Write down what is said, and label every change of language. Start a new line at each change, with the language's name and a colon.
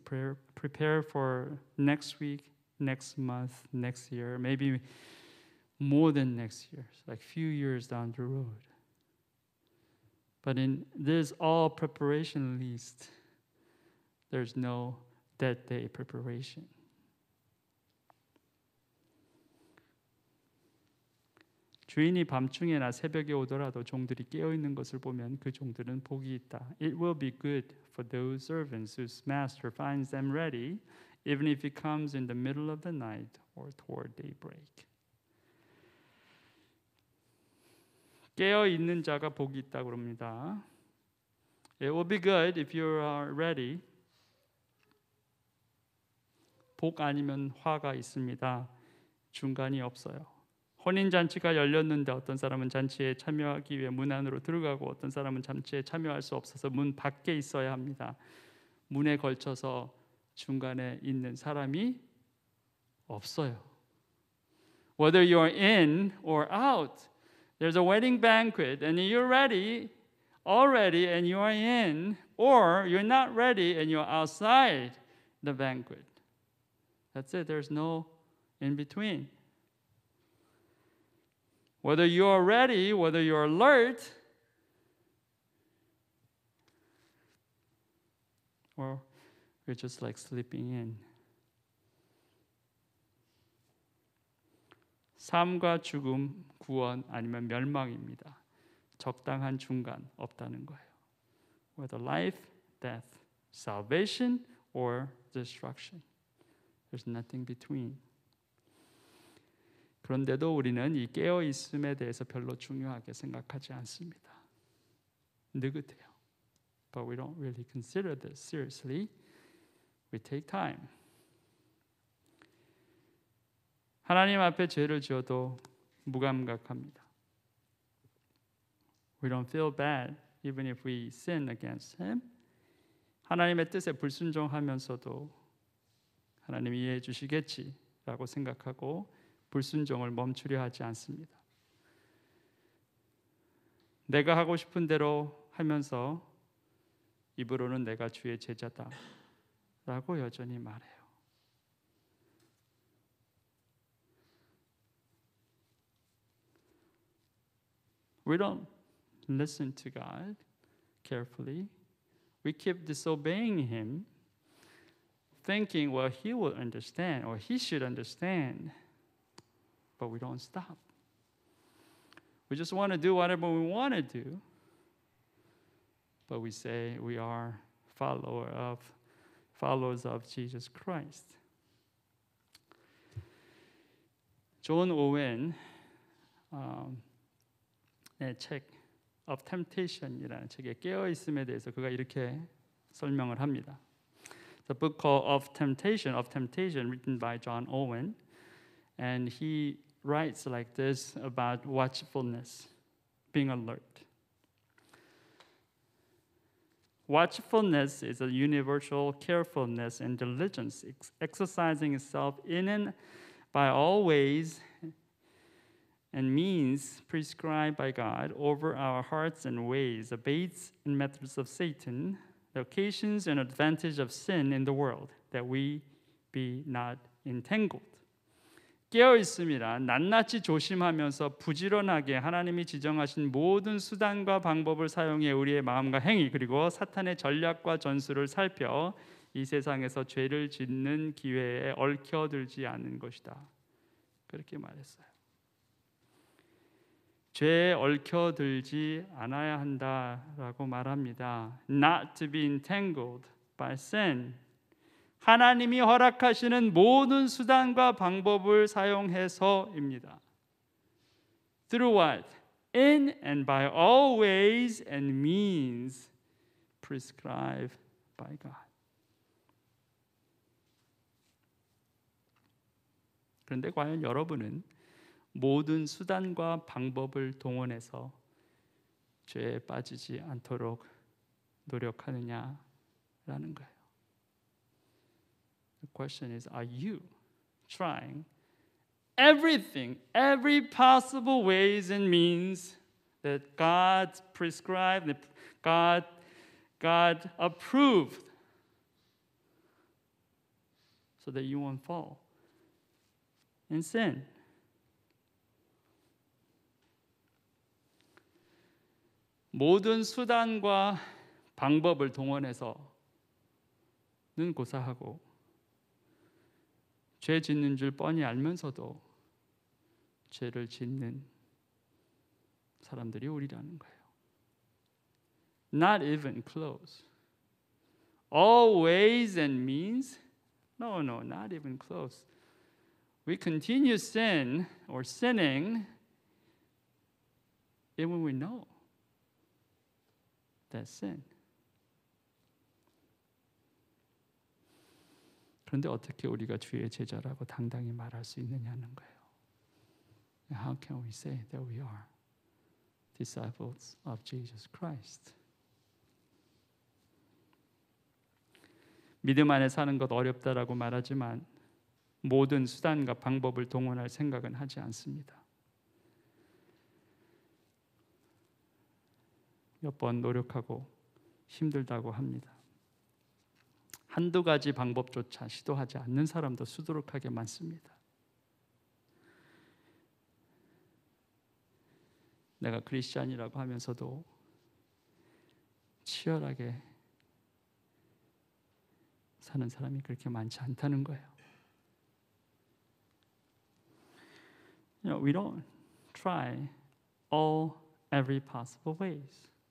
English: Prepare for next week, next month, next year, maybe more than next year, like few years down the road. But in this all preparation list, there's no that day preparation.
Korean: 주인이 밤중에나 새벽에 오더라도 종들이 깨어 있는 것을 보면 그 종들은 복이 있다.
English: It will be good for those servants whose master finds them ready, even if it comes in the middle of the night or toward daybreak.
Korean: 깨어 있는 자가 복이 있다고 그럽니다.
English: It will be good if you are ready.
Korean: 복 아니면 화가 있습니다. 중간이 없어요. 혼인잔치가 열렸는데 어떤 사람은 잔치에 참여하기 위해 문 안으로 들어가고 어떤 사람은 잔치에 참여할 수 없어서 문 밖에 있어야 합니다. 문에 걸쳐서 중간에 있는 사람이 없어요.
English: Whether you are in or out, there's a wedding banquet and you're ready, all ready and you are in, or you're not ready and you're outside the banquet. That's it. There's no in between. Whether you are ready, whether you are alert, or you're just like sleeping in.
Korean: 삶과 죽음, 구원 아니면 멸망입니다. 적당한 중간 없다는 거예요.
English: Whether life, death, salvation, or destruction. There's nothing between.
Korean: 그런데도 우리는 이 깨어 있음에 대해서 별로 중요하게 생각하지 않습니다. 느긋해요.
English: But we don't really consider this seriously. We take time.
Korean: 하나님 앞에 죄를 지어도 무감각합니다.
English: We don't feel bad even if we sin against Him.
Korean: 하나님의 뜻에 불순종하면서도 하나님이 이해해 주시겠지라고 생각하고 불순종을 멈추려 하지 않습니다. 내가 하고 싶은 대로 하면서 입으로는 내가 주의 제자다 라고 여전히 말해요.
English: We don't listen to God carefully. We keep disobeying Him, thinking, well, He will understand or He should understand. But we don't stop. We just want to do whatever we want to do. But we say we are followers of Jesus Christ.
Korean: 존 오웬 책 of Temptation이라는 책에 깨어 있음에 대해서 그가 이렇게 설명을 합니다.
English: The book called of Temptation, written by John Owen, and he writes like this about watchfulness, being alert. Watchfulness is a universal carefulness and diligence, exercising itself in and by all ways and means prescribed by God over our hearts and ways, the baits and methods of Satan, the occasions and advantage of sin in the world, that we be not entangled.
Korean: 깨어 있음이라 낱낱이 조심하면서 부지런하게 하나님이 지정하신 모든 수단과 방법을 사용해 우리의 마음과 행위 그리고 사탄의 전략과 전술을 살펴 이 세상에서 죄를 짓는 기회에 얽혀들지 않는 것이다. 그렇게 말했어요. 죄에 얽혀들지 않아야 한다라고 말합니다.
English: Not to be entangled by sin.
Korean: 하나님이 허락하시는 모든 수단과 방법을 사용해서입니다.
English: Through what? In and by all ways and means prescribed by God.
Korean: 그런데 과연 여러분은 모든 수단과 방법을 동원해서 죄에 빠지지 않도록 노력하느냐라는 거예요.
English: The question is, are you trying everything, every possible ways and means that God prescribed, that God approved, so that you won't fall in sin?
Korean: 모든 수단과 방법을 동원해서는 고사하고 죄 짓는 줄 뻔히 알면서도 죄를 짓는 사람들이 우리라는 거예요.
English: Not even close. All ways and means? No, not even close. We continue sin or sinning even when we know that's sin.
Korean: 그런데 어떻게 우리가 주의 제자라고 당당히 말할 수 있느냐는 거예요.
English: How can we say that we are disciples of Jesus Christ?
Korean: 믿음 안에 사는 것 어렵다라고 말하지만 모든 수단과 방법을 동원할 생각은 하지 않습니다. 몇 번 노력하고 힘들다고 합니다. 한두 가지 방법조차 시도하지 않는 사람도 수두룩하게 많습니다. 내가 크리스찬이라고 하면서도 치열하게 사는 사람이 그렇게 많지 않다는 거예요.
English: We don't try every possible ways.